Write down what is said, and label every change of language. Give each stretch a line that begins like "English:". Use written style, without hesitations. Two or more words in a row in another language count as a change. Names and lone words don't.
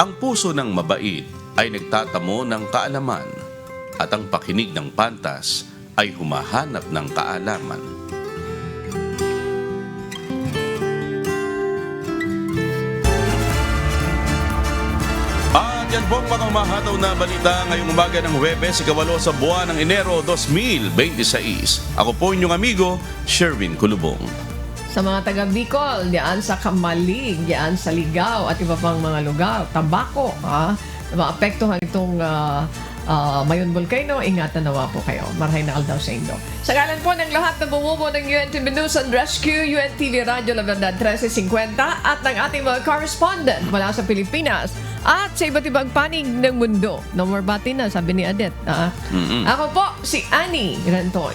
Filipino: Ang puso ng mabait ay nagtatamo ng kaalaman at ang pakinig ng pantas ay humahanap ng kaalaman. At yan po ang mga umahataw na balita ngayong umaga ng Huwebes, 8 sa buwan ng Enero 2026. Ako po inyong amigo, Sherwin Kulubong. Sa mga taga Bicol, diyan sa Kamalig, diyan sa Ligao at iba pang mga lugar, tabako, maapektuhan itong Mayon Volcano, ingatan nawa po kayo.
Bikol: Marahay na daw sa inyo.
Filipino: Sa ngalan po ng lahat na bumubo ng UNTV News and Rescue, UNTV Radio La Verdad 1350 at ng ating mga correspondent mula sa Pilipinas at sa iba't ibang panig ng mundo.
English: No more
Filipino: bati na, sabi ni Adet. Ako po, si Annie Rentoy.